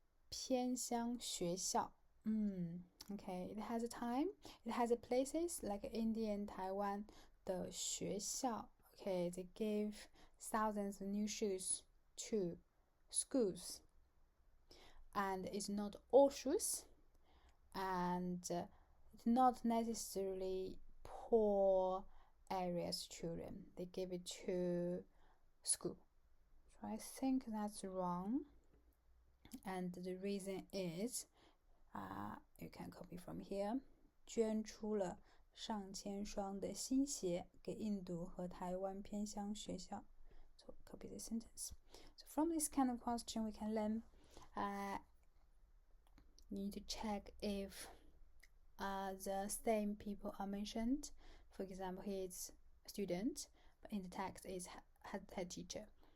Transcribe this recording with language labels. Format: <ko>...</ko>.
<zh>偏乡学校</zh> <en>Okay, it has a time, it has a places like India and Taiwan</en> <zh>的学校</zh> <en>Okay, they gave thousands of new shoes to schools and it's not all shoes and it's not necessarily poor areas children, they give it to school. So I think that's wrong and the reason is you can copy from here.</en> <zh>捐出了上千双的新鞋给印度和台湾偏乡学校。</zh> <en>So copy this sentence. So from this kind of question we can learn you need to check if the same people are mentioned. For example, here it's student, but in the text is head teacher.</en>